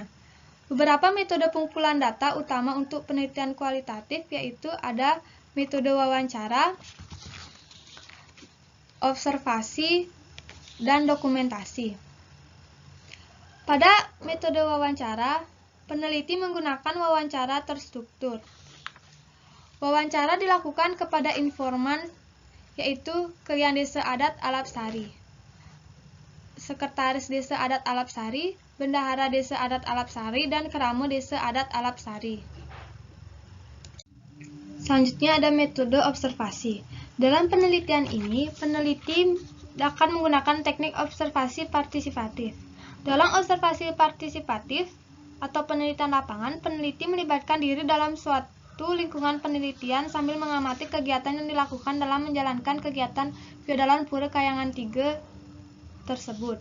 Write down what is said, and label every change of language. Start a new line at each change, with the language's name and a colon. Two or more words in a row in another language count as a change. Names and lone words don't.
Indonesian: Beberapa metode pengumpulan data utama untuk penelitian kualitatif yaitu ada metode wawancara, observasi, dan dokumentasi. Pada metode wawancara, peneliti menggunakan wawancara terstruktur. Wawancara dilakukan kepada informan yaitu Kelian Desa Adat Alapsari, Sekretaris Desa Adat Alapsari, Bendahara Desa Adat Alapsari, dan Keramo Desa Adat Alapsari. Selanjutnya ada metode observasi. Dalam penelitian ini, peneliti akan menggunakan teknik observasi partisipatif. Dalam observasi partisipatif atau penelitian lapangan, peneliti melibatkan diri dalam suatu lingkungan penelitian sambil mengamati kegiatan yang dilakukan dalam menjalankan kegiatan Piodalan Pura Kayangan 3 tersebut.